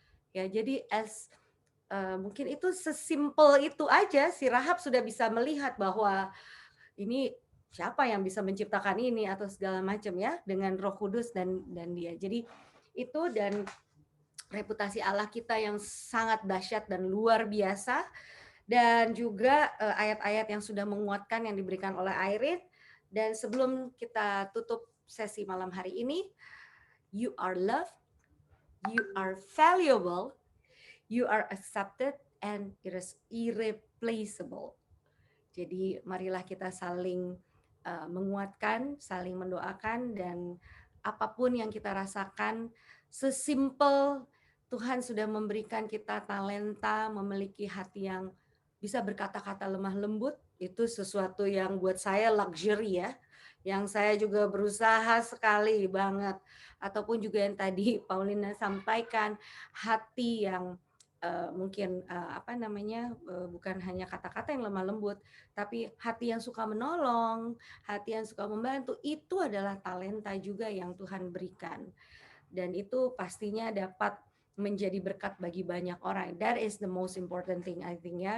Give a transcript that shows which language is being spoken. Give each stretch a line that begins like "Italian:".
Indonesian: Ya, jadi mungkin itu sesimpel itu aja, si Rahab sudah bisa melihat bahwa ini siapa yang bisa menciptakan ini atau segala macam ya, dengan Roh Kudus dan dia. Jadi itu, dan reputasi Allah kita yang sangat dahsyat dan luar biasa, dan juga ayat-ayat yang sudah menguatkan yang diberikan oleh Irene. Dan sebelum kita tutup sesi malam hari ini,
English: you are loved, you are valuable, you are accepted, and it is irreplaceable.
Indonesian: Jadi marilah kita saling menguatkan, saling mendoakan, dan apapun yang kita rasakan, sesimpel Tuhan sudah memberikan kita talenta, memiliki hati yang bisa berkata-kata lemah lembut, itu sesuatu yang buat saya luxury ya, yang saya juga berusaha sekali banget. Ataupun juga yang tadi Paulina sampaikan, hati yang mungkin bukan hanya kata-kata yang lemah lembut, tapi hati yang suka menolong, hati yang suka membantu, itu adalah talenta juga yang Tuhan berikan. Dan itu pastinya dapat menjadi berkat bagi banyak orang.
English: That is the most important thing, I think ya.